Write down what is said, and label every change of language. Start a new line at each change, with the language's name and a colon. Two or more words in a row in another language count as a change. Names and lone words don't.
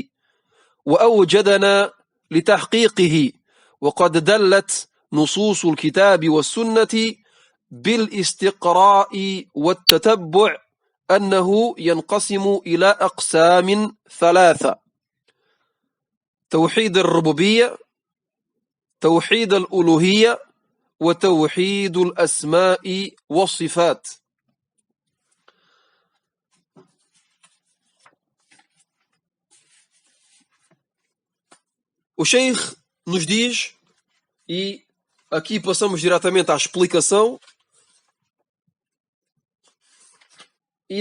Arabic: وأوجدنا لتحقيقه، وقد دلت نصوص الكتاب والسنة بالاستقراء والتتبع أنه ينقسم إلى أقسام ثلاثة: توحيد الربوبية، توحيد الألوهية، وتوحيد الأسماء والصفات.
Portuguese: O Sheikh nos diz, e aqui passamos diretamente à explicação, e